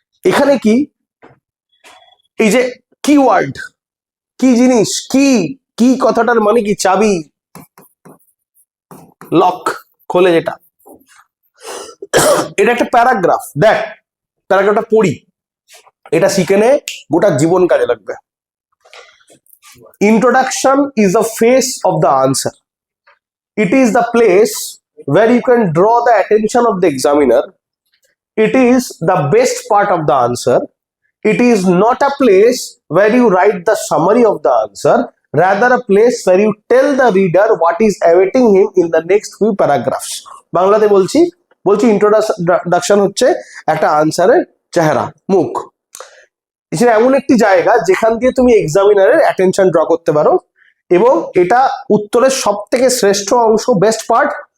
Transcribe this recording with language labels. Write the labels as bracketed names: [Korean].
[Bangla] এখানে কি এই যে কিওয়ার্ড, কি জিনিস, কি কথাটার মানে কি, চাবি, লক খোলে যেটা, এটা একটা প্যারাগ্রাফ, দেখ প্যারাগ্রাফটা পড়ি, এটা শিখে নে, গোটা জীবন কাজে লাগবে। [English] Introduction is the face of the answer. It is the place where you can draw the attention of the examiner. It is the best part of the answer. It is not a place where you write the summary of the answer, rather a place where you tell the reader what is awaiting him in the next few paragraphs. [Bangla] বাংলাতে বলছি introduction হচ্ছে একটা আনসারের চেহারা, মুখ। এটা এমন একটি জায়গা যেখান দিয়ে তুমি এক্সামিনারের অ্যাটেনশন ড্র করতে পারো, এবং এটা উত্তরের সব থেকে শ্রেষ্ঠ অংশ, বেস্ট পার্ট।